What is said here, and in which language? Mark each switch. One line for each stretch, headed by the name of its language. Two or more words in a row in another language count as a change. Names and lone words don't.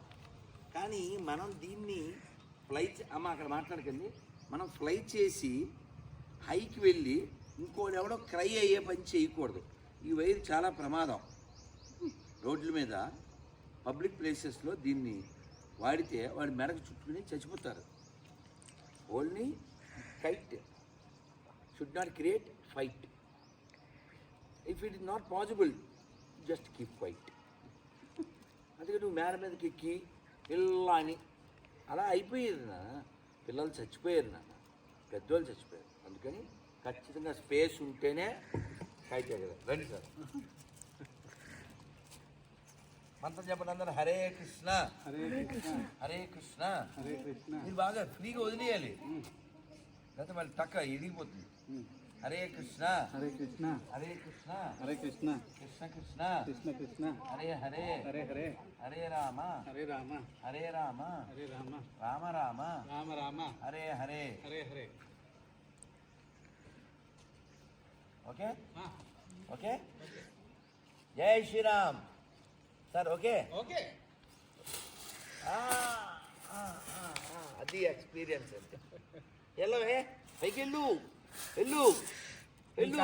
Telugu: కానీ మనం దీన్ని ఫ్లై అక్కడ మాట్లాడకండి, మనం ఫ్లై చేసి హైకి వెళ్ళి ఇంకోడెవడో క్రై అయ్యే పని చేయకూడదు. ఈ వైర్ చాలా ప్రమాదం. రోడ్ల మీద
English: public placeslo
Telugu: దీన్ని వాడితే వాడి మెడకు చుట్టుకుని చచ్చిపోతారు.
English: only kite should not create fight. if it is not possible, just keep fight.
Telugu: అందుకే నువ్వు మేడ మీదకి ఎక్కి ఇలా అని అలా అయిపోయేది నాన్న. పిల్లలు చచ్చిపోయారు నాన్న, పెద్దవాళ్ళు చచ్చిపోయారు. అందుకని ఖచ్చితంగా స్పేస్ ఉంటేనే కైట్ ఎగరాలి. రండి సార్, మంత్రం చెప్పండి అందరూ.
Sanskrit: हरे कृष्ण हरे कृष्ण हरे कृष्ण.
Telugu: మీరు బాగా ఫ్రీగా వదిలేయాలి. లేకపోతే మళ్ళీ టక్క ఇరిగిపోతుంది.
Sanskrit: हरे कृष्ण हरे कृष्ण हरे कृष्ण हरे कृष्ण कृष्ण कृष्ण कृष्ण कृष्ण हरे हरे हरे हरे हरे राम हरे राम हरे राम हरे राम राम राम राम राम हरे हरे. हरे हरे.
English: okay okay.
Hindi: जय श्रीराम
Telugu: సార్. ఓకే ఓకే. అది ఎక్స్పీరియన్స్ అంటే వెళ్ళవే పైకి వెళ్ళు వెళ్ళు వెళ్ళు.